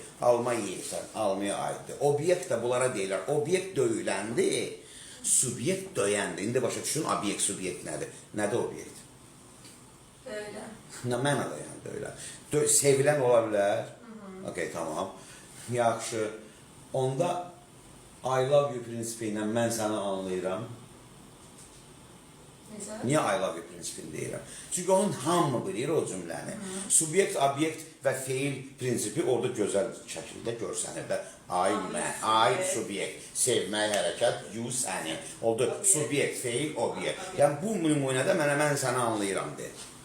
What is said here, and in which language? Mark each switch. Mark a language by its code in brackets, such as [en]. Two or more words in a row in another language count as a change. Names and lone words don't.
[az] Alma yeyirsən, almaya aiddir. Obyekt də bunlara deyirlər. Obyekt döyüləndi, subyekt döyəndi. İndi başa düşün, obyekt, subyekt nədir? Nədir obyekt? Döyülən. Nə mənada yəni döyülən? Sevilən ola bilər. Okey, tamam. Yaxşı. Onda [en] I love you [az] prinsipi ilə mən səni anlayıram. Necə? Niyə [en] I love you [az] prinsipini deyirəm? Çünki onun hamı bilir o cümləni. Subyekt, obyekt və feil prinsipi orada gözəl şəkildə görsənir də. I, subyekt, sevmək, hərəkət, you, səni. Oldu subyekt, feil, obyekt. Yəni bu nümunədə mən səni anlayıram deyir.